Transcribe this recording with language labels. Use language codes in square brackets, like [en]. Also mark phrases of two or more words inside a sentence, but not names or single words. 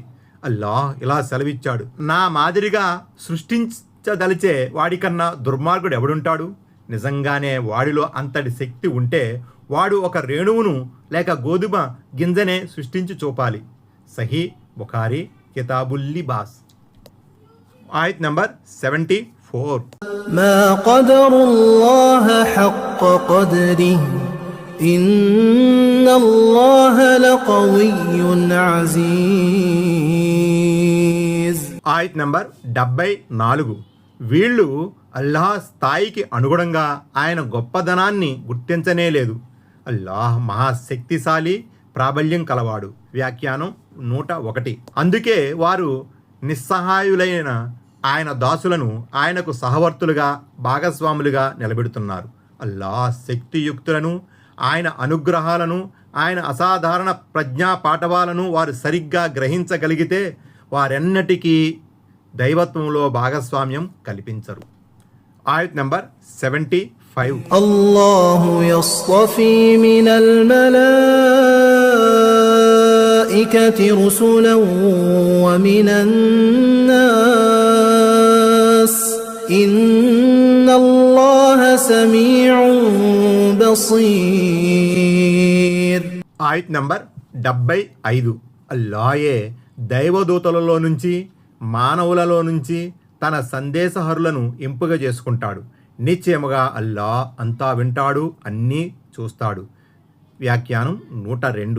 [te] అల్లాహ్ ఇలా సెలవిచ్చాడు, నా మాదిరిగా సృష్టించదలిచే వాడికన్నా దుర్మార్గుడు ఎవడుంటాడు? నిజంగానే వాడిలో అంతటి శక్తి ఉంటే వాడు ఒక రేణువును లేక గోధుమ గింజనే సృష్టించి చూపాలి. సహీ బుఖారీ కితాబుల్ లిబాస్. ఆయత్ నంబర్ 74. [ar] ما قدر الله حق قدره إن الله لقوي عزيز. [te] ఆయత్ నంబర్ 74. వీళ్ళు అల్లాహ్ స్థాయికి అనుగుణంగా ఆయన గొప్పదనాన్ని గుర్తించనే లేదు. అల్లాహ్ మహాశక్తిశాలి, ప్రాబల్యం కలవాడు. వ్యాఖ్యానం 101. అందుకే వారు నిస్సహాయులైన ఆయన దాసులను ఆయనకు సహవర్తులుగా, భాగస్వాములుగా నిలబెడుతున్నారు. అల్లాహ్ శక్తియుక్తులను, ఆయన అనుగ్రహాలను, ఆయన అసాధారణ ప్రజ్ఞా పాఠవాలను వారు సరిగ్గా గ్రహించగలిగితే వారెన్నటికీ దైవత్వంలో భాగస్వామ్యం కల్పించరు. ఆయత్ నంబర్ 75. [ar] الله يصطفي من الملائكة الملائكة رسلا ومن الناس إن الله سميع بصير. [te] ఆయత్ నంబర్ 75. అల్లాయే దైవదూతలలో నుంచి మానవులలో నుంచి తన సందేశహరులను ఎంపిక చేసుకుంటాడు. నిశ్చయముగా అల్లా అంతా వింటాడు, అన్నీ చూస్తాడు. వ్యాఖ్యానం 102.